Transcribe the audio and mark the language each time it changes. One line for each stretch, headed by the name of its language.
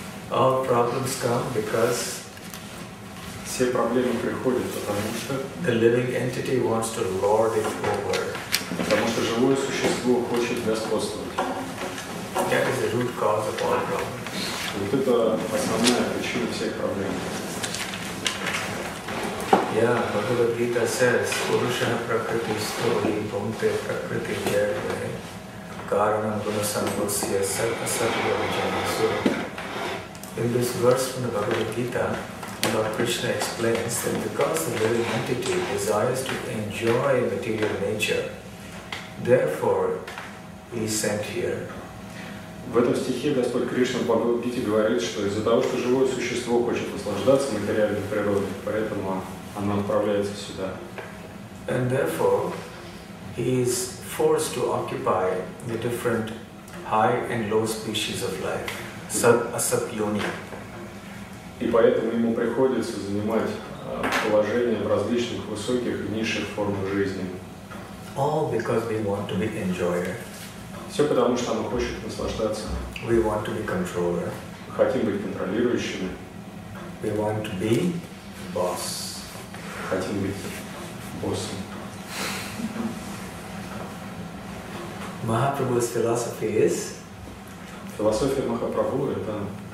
English: All problems come because
Russian: Все проблемы приходят, потому что
English: the living entity wants to lord it over.
Russian: живое существо хочет господствовать.
English: That is the root cause of all problems.
Russian: Вот это основная причина всех проблем.
English: Yeah, Bhagavad Gita says,
Sanskrit: Purusha Prakriti Stholi Bhumte Prakriti Jayate Karanam Gunasamvasya Asatya Vijana.
English: So, in this verse from the Bhagavad Gita, Lord Krishna explains that because the living entity desires to enjoy material nature, therefore he is sent here.
Russian: В этом стихе Господь Кришна в Бхагавад-гите говорит, что из-за того, что живое существо хочет наслаждаться материальной природой, поэтому оно отправляется сюда.
English: And therefore, he is forced to occupy the different high and low species of life, sub-asap yoni.
Russian: И поэтому ему приходится занимать положение в различных высоких и низших формах жизни.
English: All because we want to be enjoyer.
Russian: Все потому, что оно хочет наслаждаться.
English: We want to be controller.
Russian: Хотим быть контролирующими.
English: We want to be boss.
Russian: Хотим быть боссом.
English: Mahaprabhu's philosophy is
Russian: Философия Махапрабху — это